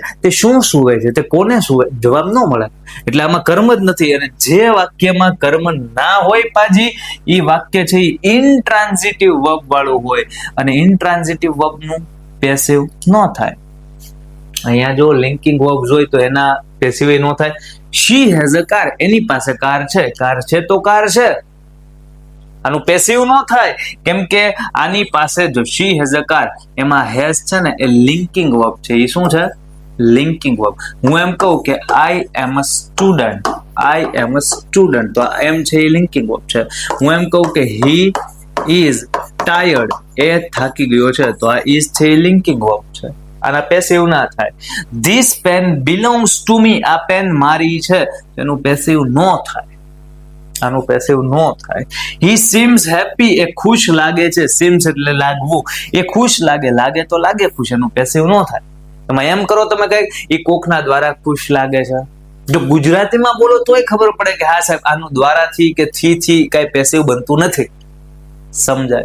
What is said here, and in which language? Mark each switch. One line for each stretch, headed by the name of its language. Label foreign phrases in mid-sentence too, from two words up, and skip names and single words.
Gujarati: તે શું સૂવે છે, તે કોને સૂવે, જવાબ ન મળે. એટલે આમાં કર્મ જ નથી. અને જે વાક્યમાં કર્મ ના હોય પાજી, એ વાક્ય છે એ
English: intransitive verb
Gujarati: વાળું હોય અને
English: intransitive verb
Gujarati: નું પેસિવ ન થાય. અહીંયા જો
English: linking verbs
Gujarati: હોય તો એના પેસિવ ન થાય.
English: she has a car,
Gujarati: એની પાસે કાર છે. કાર છે તો કાર છે, આનું પેસિવ ન થાય. કેમ કે આની પાસે જો
English: she has a car,
Gujarati: એમાં has છે ને એ
English: linking verb
Gujarati: છે. એ શું છે?
English: linking verb.
Gujarati: હું એમ કહું કે
English: I am a student,
Gujarati: તો એમ છે એ
English: linking verb
Gujarati: છે. હું એમ કહું કે
English: he is tired,
Gujarati: એ થાકી ગયો છે, તો આ is છે એ
English: linking verb
Gujarati: છે. આના પેસિવ ના થાય.
English: This pen belongs to me,
Gujarati: આ પેન મારી છે, એનું પેસિવ ન થાય. આનું પેસિવ ન થાય.
English: He seems happy,
Gujarati: એ ખુશ લાગે છે. seems એટલે લાગવું. એ ખુશ લાગે તો લાગે ખુશ, એનું પેસિવ ન થાય. તમે એમ કરો, તમે કઈ એ કોકના દ્વારા ખુશ લાગે છે. જો ગુજરાતીમાં બોલો તોય ખબર પડે કે હા સાહેબ આનું દ્વારાથી કે થી કઈ પેસિવ બનતું નથી. સમજાય?